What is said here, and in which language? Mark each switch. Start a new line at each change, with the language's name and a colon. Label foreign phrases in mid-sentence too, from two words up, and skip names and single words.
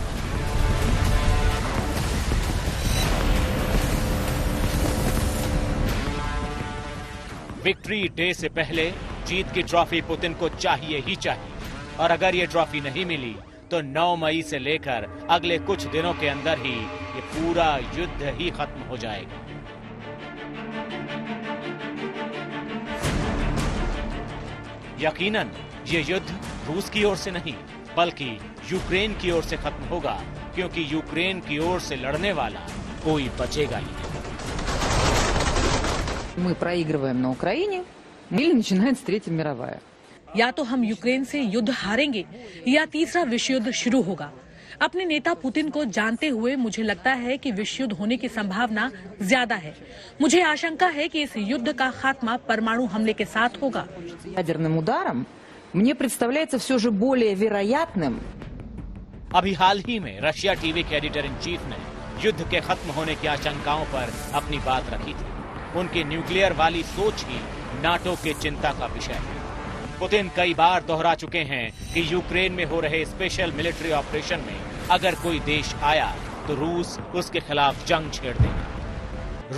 Hindi: विक्ट्री डे से पहले जीत की ट्रॉफी पुतिन को चाहिए ही चाहिए और अगर ये ट्रॉफी नहीं मिली तो 9 मई से लेकर अगले कुछ दिनों के अंदर ही ये पूरा युद्ध ही खत्म हो जाएगा। यकीनन ये युद्ध रूस की ओर से नहीं बल्कि यूक्रेन की ओर से खत्म होगा, क्योंकि यूक्रेन की ओर से लड़ने वाला कोई बचेगा ही नहीं।
Russian: Мы проигрываем на Украине, или начинается Третья мировая.
Hindi: या तो हम यूक्रेन से युद्ध हारेंगे या तीसरा विश्व युद्ध शुरू होगा। अपने नेता पुतिन को जानते हुए मुझे लगता है कि विश्व युद्ध होने की संभावना ज्यादा है। मुझे आशंका है कि इस युद्ध का खात्मा परमाणु हमले के साथ होगा।
Russian: Ядерным ударом мне представляется все же более вероятным.
Hindi: अभी हाल ही में रशिया टीवी के
English: editor in chief
Hindi: ने युद्ध के खत्म होने की आशंकाओं पर अपनी बात रखी थी। उनकी न्यूक्लियर वाली सोच ही नाटो के चिंता का विषय है। पुतिन कई बार दोहरा चुके हैं कि यूक्रेन में हो रहे
English: special military operation
Hindi: में अगर कोई देश आया तो रूस उसके खिलाफ जंग छेड़ देगा।